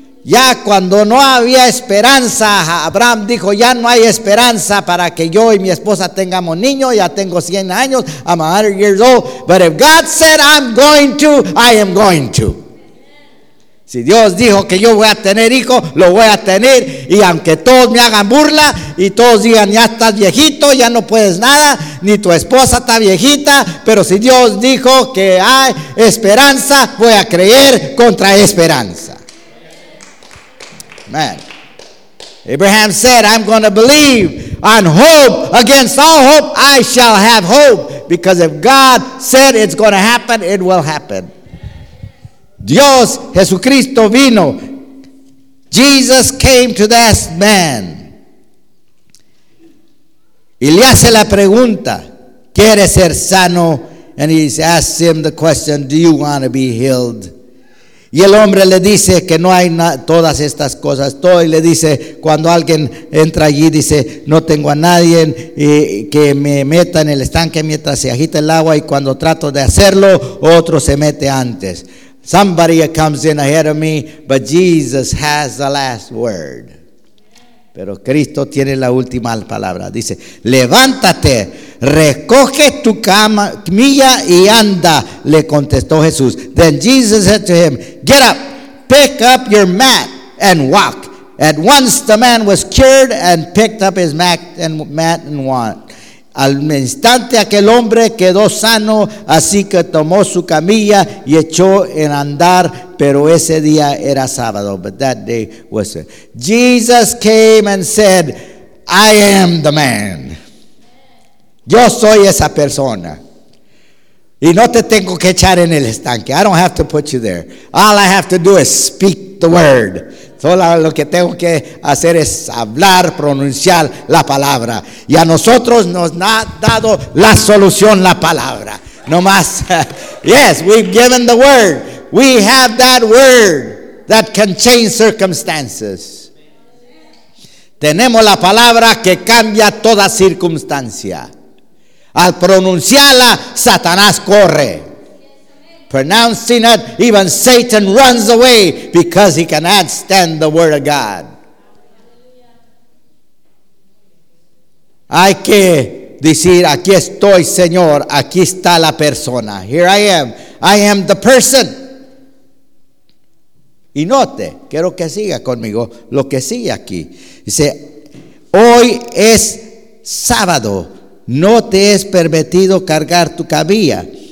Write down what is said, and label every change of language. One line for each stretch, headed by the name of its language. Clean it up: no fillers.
Spanish: Ya cuando no había esperanza, Abraham dijo, ya no hay esperanza para que yo y mi esposa tengamos niños. Ya tengo 100 años,
English: I'm 100 years old. But if God said I'm going to, I am going to.
Spanish: Si Dios dijo que yo voy a tener hijo, lo voy a tener. Y aunque todos me hagan burla y todos digan, ya estás viejito, ya no puedes nada, ni tu esposa está viejita, pero si Dios dijo que hay esperanza, voy a creer contra esperanza.
English: Man. Abraham said, I'm going to believe on hope. Against all hope, I shall have hope. Because if God said it's going to happen, it will happen.
Spanish: Dios Jesucristo vino.
English: Jesus came to this man.
Spanish: Y le hace la pregunta, ¿quieres ser sano?
English: And he asks him the question, do you want to be healed?
Spanish: Y el hombre le dice que no hay todas estas cosas. Todo, y le dice, cuando alguien entra allí, dice, no tengo a nadie que me meta en el estanque mientras se agita el agua, y cuando trato de hacerlo, otro se mete antes.
English: Somebody comes in ahead of me, but Jesus has the last word.
Spanish: Pero Cristo tiene la última palabra. Dice, levántate, recoge tu camilla y anda, le contestó Jesús.
English: Then Jesus said to him, get up, pick up your mat and walk. At once the man was cured and picked up his mat and walked.
Spanish: Al instante aquel hombre quedó sano, así que tomó su camilla y echó en andar, pero ese día era sábado.
English: But that day was it. Jesus came and said, I am the man.
Spanish: Yo soy esa persona. Y no te tengo que echar en el estanque.
English: I don't have to put you there. All I have to do is speak the word.
Spanish: Solo lo que tengo que hacer es hablar, pronunciar la palabra. Y a nosotros nos ha dado la solución, la palabra. No más.
English: Yes, we've given the word. We have that word that can change circumstances.
Spanish: Tenemos la palabra que cambia toda circunstancia. Al pronunciarla, Satanás corre.
English: Pronouncing it, even Satan runs away because he cannot stand the word of God.
Spanish: Hay que decir, aquí estoy, Señor, aquí está la persona.
English: Here I am the person.
Spanish: Y note, quiero que siga conmigo lo que sigue aquí. Dice, hoy es sábado, no te es permitido cargar tu camilla.